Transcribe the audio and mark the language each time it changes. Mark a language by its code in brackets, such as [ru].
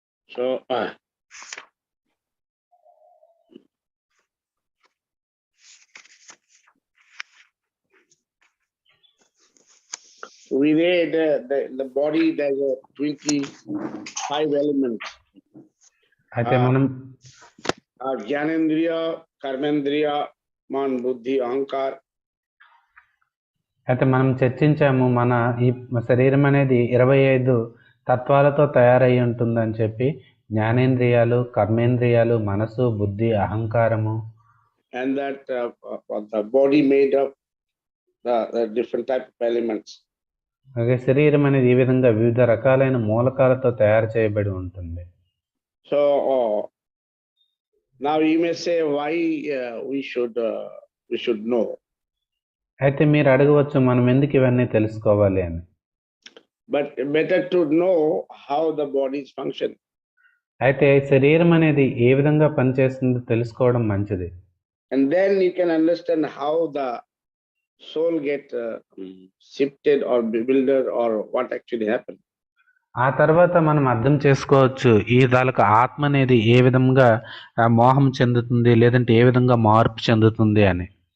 [en] So we read the body, there's a 25 elements. [te] అయితే మనం జ్ఞానేంద్రియ, కర్మేంద్రియ, మాన్, బుద్ధి, అహంకార్. అయితే మనం చర్చించాము మన ఈ శరీరం అనేది 25 తత్వాలతో తయారై ఉంటుందని చెప్పి. జ్ఞానేంద్రియాలు, కర్మేంద్రియాలు, మనసు, బుద్ధి, అహంకారము. [en] And that the body made of the different type of elements. [te] అలాగే శరీరం అనేది ఈ విధంగా వివిధ రకాలైన మూలకాలతో తయారు చేయబడి ఉంటుంది. [en] So now you may say why we should know. [te] అయితే మీరు అడగవచ్చు మనం ఎందుకు ఇవన్నీ తెలుసుకోవాలి అని. [en] But better to know how the body is function. [te] అయితే శరీరం అనేది ఏ విధంగా పనిచేస్తుందో తెలుసుకోవడం మంచిది. [en] And then you can understand how the soul get shifted or bewildered or what actually happened. [te] ఆ తర్వాత మనం అర్థం చేసుకోవచ్చు ఈ దానికి ఆత్మ అనేది ఏ విధంగా మోహం చెందుతుంది, లేదంటే ఏ విధంగా మార్పు చెందుతుంది అని.